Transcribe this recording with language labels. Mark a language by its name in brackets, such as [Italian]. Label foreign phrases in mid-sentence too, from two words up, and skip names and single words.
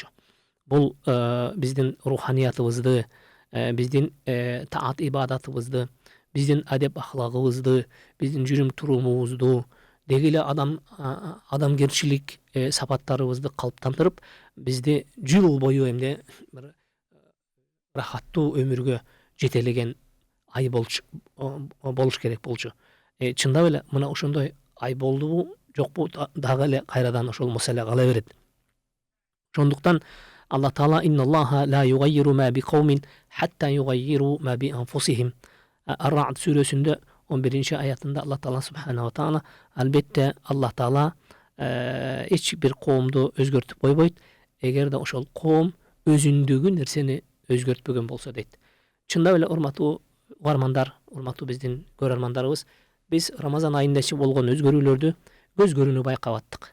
[Kyrgyz] Бул биздин руханиятыбызды, биздин таат ибадатыбызды, биздин адеп ахлагыбызды, биздин жүрүм турумубузду, деги эле адамгерчилик сапаттарыбызды калыптандырып, бизди жыл бою эмне бир рахаттуу өмүргө жетелеген ай болуш керек болчу. Чындап эле мына ошондой ай болдубу, жокпу? Дагы эле кайрадан ошол маселе кала берет. [Arabic] Ошондуктан Аллах Таала إن الله لا يغير ما بقوم حتى يغيروا ما بأنفسهم. [Kyrgyz] Ар-Рa'д сүрөсүндө 11-ci аятында Аллах Таала [Arabic] سبحانه تعالى [Kyrgyz] албетте Аллах Таала эч бир коомду өзгөртүп койбойт, эгерде ошол коом өзүндөгү нерсени өзгөртпөгөн болсо дейт. Чындап эле урматтуу угармандар, урматтуу биздин көрөрмандарыбыз, биз Рамазан айында болгон өзгөрүүлөрдү көз көрүүнү байкап аттык.